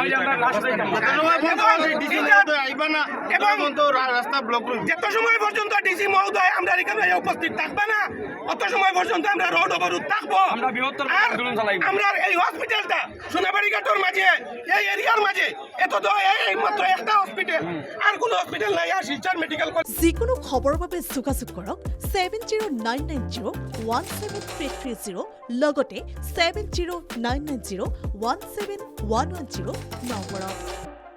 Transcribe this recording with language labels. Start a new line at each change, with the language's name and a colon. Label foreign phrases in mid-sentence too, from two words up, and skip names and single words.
Bangla: যত সময় পর্যন্ত ডিসি মহোদয় আমরা এখানে উপস্থিত থাকবে না, অত সময় পর্যন্ত আমরা রোড অবরোধ থাকবো। আমরা এই হসপিটালটা সোনাবাড়িঘাটের মাঝে, এই এরিয়ার মাঝে এত তো এই মাত্র একটা হসপিটাল, আর কোনো হসপিটাল নাই। আর শিলচর মেডিকেল কলেজ
Assamese: যিকোনো খবৰৰ বাবে যোগাযোগ কৰক 7099017330 লগতে 7099017110 নম্বৰত।